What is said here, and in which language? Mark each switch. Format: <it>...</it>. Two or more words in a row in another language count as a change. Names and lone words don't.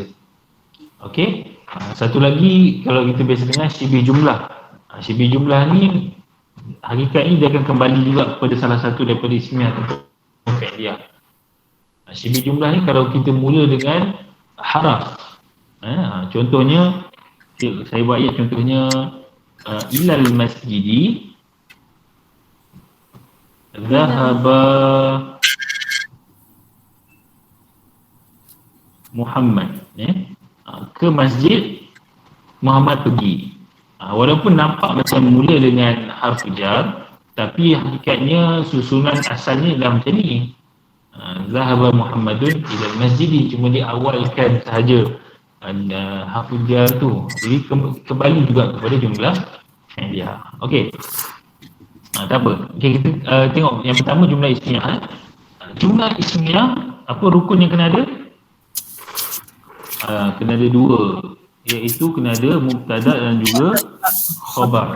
<ms>Okey, satu lagi kalau kita biasa dengar</ms> <ar>شبه جملة. شبه جملة</ar> <ms>ni hakikatnya dia akan kembali juga kepada salah satu daripada ismiyah ataupun fi'liyah.</ms> <ar>شبه جملة</ar> <ms>ni kalau kita mula dengan haraf. Contohnya saya buat ayat contohnya</ms> <ar>إلى المسجد ذهب محمد,</ar> <ms>ke masjid Muhammad pergi. Walaupun nampak macam mula dengan</ms> <ar>حرف جر,</ar> <ms>tapi hakikatnya susunan asalnya adalah macam ni.</ms> <ar>ذهب محمد إلى المسجد,</ar> <ms>cuma diawalkan sahaja</ms> <ar>حرف جر</ar> <ms>tu. Jadi kembali juga kepada jumlah dia. Okey. Tak apa. Okay, kita tengok yang pertama</ms> <ar>جملة اسمية. جملة اسمية,</ar> <ms>apa rukun yang kena ada? Kena ada 2, iaitu kena ada mubtada dan juga khabar.</ms>